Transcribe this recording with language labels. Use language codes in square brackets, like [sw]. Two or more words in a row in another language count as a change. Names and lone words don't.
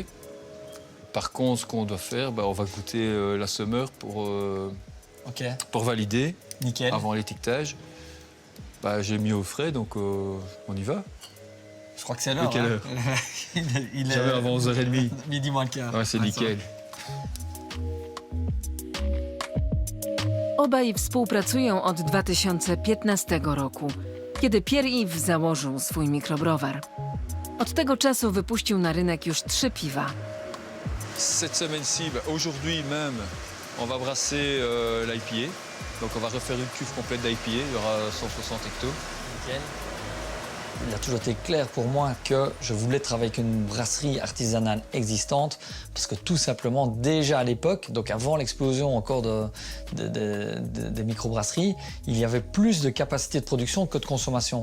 [fr] Par contre, ce qu'on doit faire, on va goûter la semeur pour valider. Nickel. Avant l'étiquetage. J'ai mis au frais, donc on y va. Je crois que c'est l'heure. Quelle heure? Il est J'avais avant 11h30. Midi moins le quart. Ouais, c'est nickel. [pl] Obaj współpracują od 2015 roku, kiedy Pierre-Yves założył swój mikrobrowar. Od tego czasu wypuścił na rynek już 3 piwa. [fr] Cette semaine-ci, aujourd'hui même, on va brasser l'IPA. Donc on va refaire une cuve complète d'IPA, il y aura 160 hectos. Nickel. Il a toujours été clair pour moi que je voulais travailler avec une brasserie artisanale existante parce que tout simplement, déjà à l'époque, donc avant l'explosion encore des microbrasseries, il y avait plus de capacité de production que de consommation.